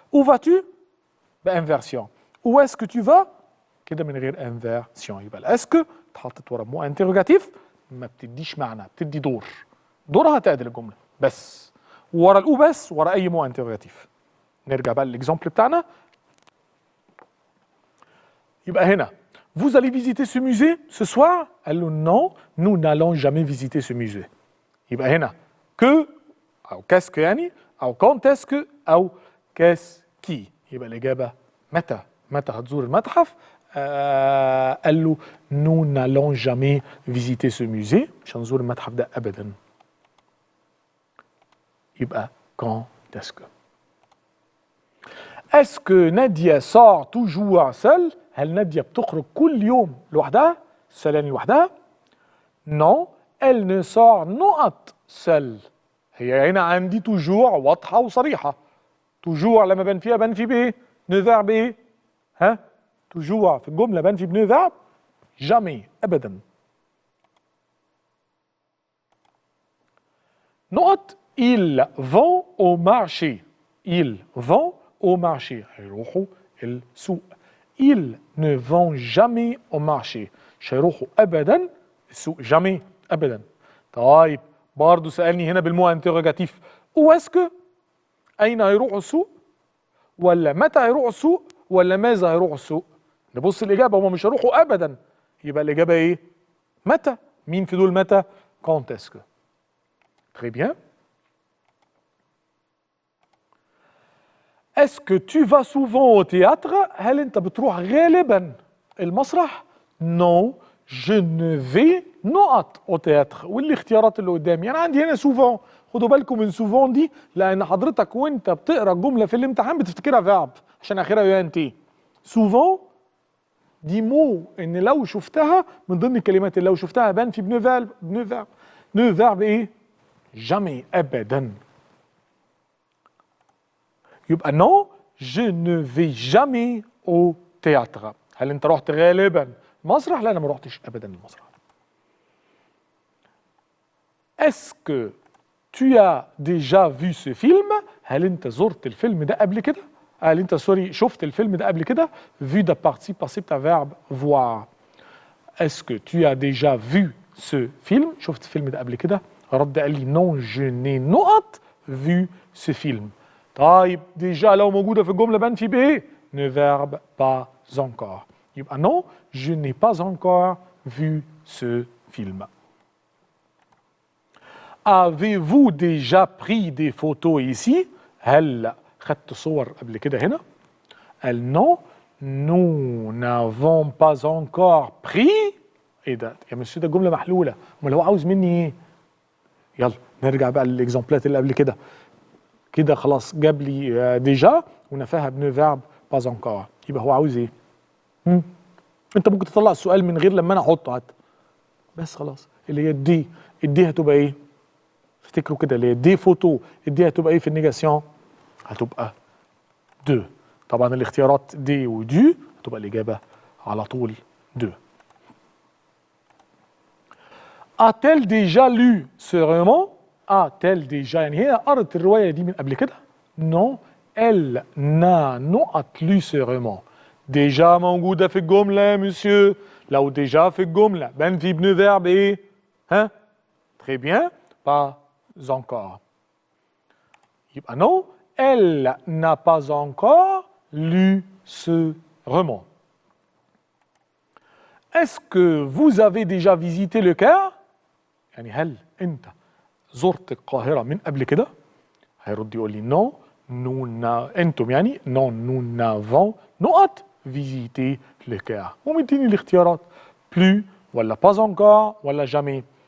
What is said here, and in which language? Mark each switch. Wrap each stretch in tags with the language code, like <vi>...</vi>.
<ar>او فاتو بانفيرسيون، او اسكو تو فا كده من غير انفيرسيون. يبقى الاسكو اتحطت ورا مو انتروجاتيف ما بتديش معنى، بتدي دور. دورها تعدل الجمله بس، ورا الاو بس ورا اي مو انتروجاتيف. نرجع بقى للاكزامبل بتاعنا. يبقى هنا</ar> <fr>vous allez visiter ce musée ce soir؟</fr> <ar>قال له</ar> <fr>non nous n'allons jamais visiter ce musée.</fr> <ar>يبقى هنا que او كاسكو يعني او كونتسكو او كاسكي. يبقى الاجابه متى هتزور المتحف؟ قال له</ar> <fr>nous n'allons jamais visiter ce musée،</fr> <ar>مش هنزور المتحف ده ابدا.</ar> <fr>يبقى كونتسكو. Est-ce que Nadia sort toujours seule؟</fr> <ar>هل نادية بتخرج كل يوم لوحدها؟ السؤال لوحدها؟ نو</ar> <fr>elle ne sort نقط seule.</fr> <ar>هي هنا عندي توجور واضحة وصريحة. توجور لما بنفيها بنفي بايه؟ نو فيرب ايه؟ ها؟ توجور في الجملة بنفي بنو فيرب؟ جامي أبدا.</ar> <fr>نقط ils vont au marché. ils vont au marché.</fr> <ar>هيروحوا السوق.</ar> <fr>ils ne vont jamais au marché.</fr> <ar>مش هيروحوا أبدا السوق. jamais أبدا. طيب برضه سألني هنا بالمو انتروجاتيف واسكو، أين هيروحوا السوق؟ ولا متى هيروحوا السوق؟ ولا ماذا هيروحوا السوق؟ نبص الإجابة، هما مش هيروحوا أبدا، يبقى الإجابة إيه؟ متى؟ مين في دول متى؟ quand est-ce que.</ar> <fr>Très bien. Est-ce que tu vas souvent au théâtre؟</fr> <ar>هل أنت بتروح غالبا المسرح؟</ar> <fr>Non, je ne vais نقط au théâtre.</fr> <ar>والاختيارات اللي قدامي أنا عندي هنا souvent. خدوا بالكم من souvent دي، لأن حضرتك وأنت بتقرا الجملة في الامتحان بتفتكرها فيرب عشان آخرها يو ان تي. souvent دي مو إن لو شفتها من ضمن الكلمات اللي لو شفتها بنفي بنو فيرب. بنو فيرب إيه؟ jamais أبدا.</ar> <fr>يبقى non je ne vais jamais au théâtre.</fr> <ar>هل أنت رحت غالبا مسرح؟ لا أنا ما رحتش أبدا المسرح.</ar> <fr>Est-ce que tu as déjà vu ce film؟</fr> <ar>هل أنت زرت الفيلم ده قبل كده؟ هل أنت شفت الفيلم ده قبل كده؟</ar> <fr>Vu de participe participe à verbe voir. Est-ce que tu as déjà vu ce film؟</fr> <ar>شفت الفيلم ده قبل كده؟ رد قال لي</ar> <fr>non je n'ai نقط vu ce film.</fr> <ar>طيب ديجا لو موجودة في الجملة بنفي بإيه؟ ne verbe pas encore.</ar> <fr>يبقى non je n'ai pas encore vu ce film. Avez-vous déjà pris des photos ici؟</fr> <ar>هل خدت صور قبل كده هنا؟</ar> <fr>قال non nous n'avons pas encore pris.</fr> <ar>ايه ده؟ يا مسيو ده جملة محلولة، امال هو عاوز مني ايه؟ يلا نرجع بقى للاكزامبلات اللي قبل كده. كده خلاص جاب لي ديجا ونفاها بنو فيرب باز انكور. يبقى هو عاوز ايه؟ انت ممكن تطلع السؤال من غير لما انا احطه حتى، بس خلاص اللي هي الدي هتبقى ايه؟ افتكروا كده اللي هي دي فوتو، الدي هتبقى ايه في النيجاسيون؟ هتبقى دو. طبعا الاختيارات دي ودو هتبقى الاجابه على طول دو.</ar> <fr>A-t-elle déjà lu ce roman؟ A-t-elle déjà</fr> <ar>يعني هي قرأت الرواية دي من قبل كده؟</ar> <fr>Non, elle n'a نقط lu ce roman.</fr> <ar>déjà موجودة في الجملة يا مسيو. لو déjà في الجملة بنفي بنو فيرب ايه؟ ها؟</ar> <fr>Très bien, pas encore. يبقى non, elle n'a pas encore lu ce roman. Est-ce que vous avez déjà visité le Caire؟</fr> <ar>يعني هل انت زرت القاهرة من قبل كده؟ هيرد يقول لي نو انتم يعني نو نو نافون نقط فيزيتي لو كير، ومديني الاختيارات بلو ولا باز انكور ولا جامي.</ar>